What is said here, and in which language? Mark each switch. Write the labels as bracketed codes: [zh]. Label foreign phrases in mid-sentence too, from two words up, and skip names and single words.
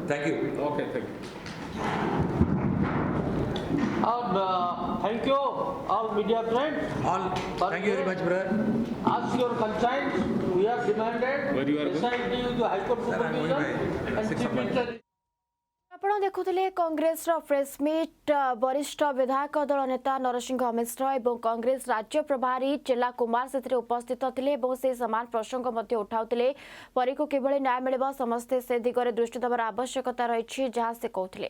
[en] Thank you. Okay, thank you. Thank you, all media friends. Thank you very much, brother. As your consent, we have demanded Where you are going? SIT with the High Court supervision and Chief Minister. [or] ଆପଣ ଦେଖୁଥିଲେ କଂଗ୍ରେସର ପ୍ରେସମିଟ୍ ବରିଷ୍ଠ ବିଧାୟକ ଦଳ ନେତା ନରସିଂହ ମିଶ୍ର ଏବଂ କଂଗ୍ରେସ ରାଜ୍ୟ ପ୍ରଭାରୀ ଚେଲା କୁମାର ସେଥିରେ ଉପସ୍ଥିତ ଥିଲେ ଏବଂ ସେ ସମାନ ପ୍ରସଙ୍ଗ ମଧ୍ୟ ଉଠାଉଥିଲେ। ପରୀକୁ କିଭଳି ନ୍ୟାୟ ମିଳିବ ସମସ୍ତେ ସେ ଦିଗରେ ଦୃଷ୍ଟି ଦେବାର ଆବଶ୍ୟକତା ରହିଛି ଯାହା ସେ କହୁଥିଲେ।